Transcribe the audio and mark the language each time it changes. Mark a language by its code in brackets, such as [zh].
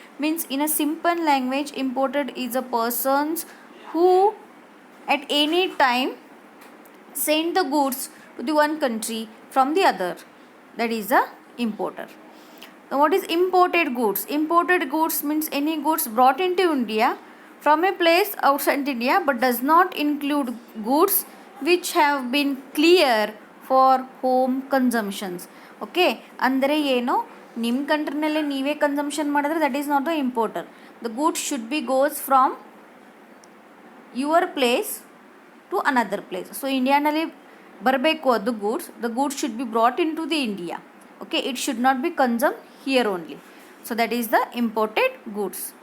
[en] Means in a simple language, imported is a person who at any time send the goods to the one country from the other, that is a importer. Now what is imported goods? Imported goods means any goods brought into India from a place outside India but does not include goods which have been clear for home consumptions. [kn] Okay, ಅಂದರೆ ಏನು, ನಿಮ್ಮ ಕಂಟ್ರಿನಲ್ಲೇ ನೀವೇ consumption ಮಾಡಿದ್ರೆ [en] That is not the importer. The goods should be goes from your place to another place. So [kn] ಇಂಡಿಯಾನಲ್ಲಿ ಬರಬೇಕು ಅದು [en] goods, the goods should be brought into the India. Okay, it should not be consumed here only. So that is the imported goods.